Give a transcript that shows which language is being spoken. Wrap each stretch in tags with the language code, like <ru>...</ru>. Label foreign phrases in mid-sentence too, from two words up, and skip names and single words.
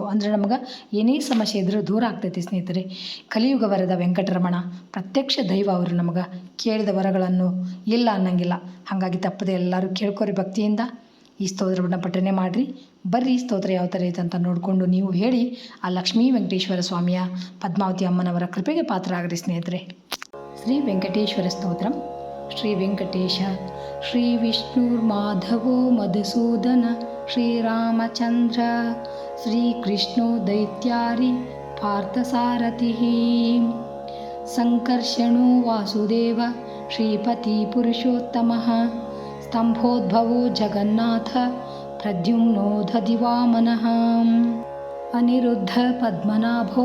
<kn>ಅಂದರೆ ನಮಗೆ ಏನೇ ಸಮಸ್ಯೆ ಇದ್ದರೂ ದೂರ ಆಗ್ತೈತಿ. ಸ್ನೇಹಿತರೆ, ಕಲಿಯುಗ ವರದ ವೆಂಕಟರಮಣ ಪ್ರತ್ಯಕ್ಷ ದೈವ, ಅವರು ನಮಗೆ ಕೇಳಿದ ವರಗಳನ್ನು ಇಲ್ಲ ಅನ್ನಂಗಿಲ್ಲ. ಹಾಗಾಗಿ ತಪ್ಪದೆ ಎಲ್ಲರೂ ಕೇಳ್ಕೊರಿ ಭಕ್ತಿಯಿಂದ. ಈ ಸ್ತೋತ್ರವನ್ನು ಪಠನೆ ಮಾಡಿರಿ. ಬರ್ರಿ, ಈ ಸ್ತೋತ್ರ ಯಾವ ಥರ ಐತೆ ಅಂತ ನೋಡಿಕೊಂಡು ನೀವು ಹೇಳಿ ಆ ಲಕ್ಷ್ಮೀ ವೆಂಕಟೇಶ್ವರ ಸ್ವಾಮಿಯ ಪದ್ಮಾವತಿ ಅಮ್ಮನವರ ಕೃಪೆಗೆ ಪಾತ್ರ ಆಗ್ರಿ. ಸ್ನೇಹಿತರೆ, ಶ್ರೀ ವೆಂಕಟೇಶ್ವರ ಸ್ತೋತ್ರಂ.</kn> <sa>ಶ್ರೀ ವೆಂಕಟೇಶ ಶ್ರೀ ವಿಷ್ಣುರ್ಮಾಧವೋ ಮಧುಸೂದನ ಶ್ರೀರಾಮಚಂದ್ರ ಶ್ರೀಕೃಷ್ಣೋ ದೈತ್ಯಾರಿ ಪಾರ್ಥಸಾರಥಿ ಸಂಕರ್ಷಣೋ ವಾಸುದೇವ ಶ್ರೀಪತಿ ಪುರುಷೋತ್ತಮಃ ಸ್ತಂಭೋದ್ಭವೋ ಜಗನ್ನಾಥ ಪ್ರದ್ಯುಮ್ನೋ ದಧಿವಾಮನಃ ಅನಿರುದ್ಧ ಪದ್ಮನಾಭೋ</sa>